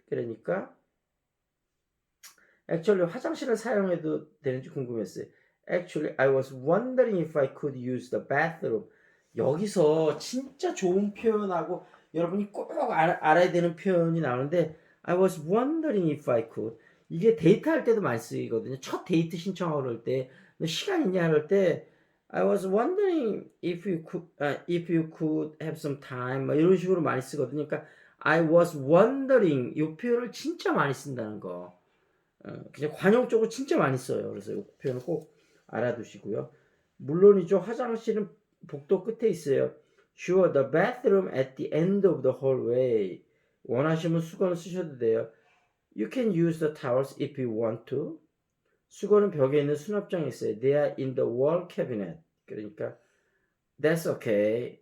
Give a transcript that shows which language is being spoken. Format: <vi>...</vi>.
<ko>그러니까</ko> <en>actually</en> <ko>화장실을 사용해도 되는지 궁금했어요.</ko> <en>Actually, I was wondering if I could use the bathroom.</en> <ko>여기서 진짜 좋은 표현하고 여러분이 꼭 알아야 되는 표현이 나오는데</ko> <en>I was wondering if I could.</en> <ko>이게 데이트할 때도 많이 쓰이거든요. 첫 데이트 신청하고 그럴 때 너 시간 있냐 그럴 때</ko> <en>I was wondering if you could have some time</en> <ko>뭐 이런 식으로 많이 쓰거든요. 그러니까</ko> <en>I was wondering</en> <ko>이 표현을 진짜 많이 쓴다는 거. 그냥 관용적으로 진짜 많이 써요. 그래서 이 표현을 꼭 알아두시고요. 물론이죠. 화장실은 복도 끝에 있어요.</ko> <en>Sure, the bathroom at the end of the hallway.</en> <ko>원하시면 수건을 쓰셔도 돼요.</ko> <en>You can use the towels if you want to.</en> <ko>수건은 벽에 있는 수납장에 있어요.</ko> <en>They are in the wall cabinet.</en> <ko>그러니까</ko> <en>That's okay.</en>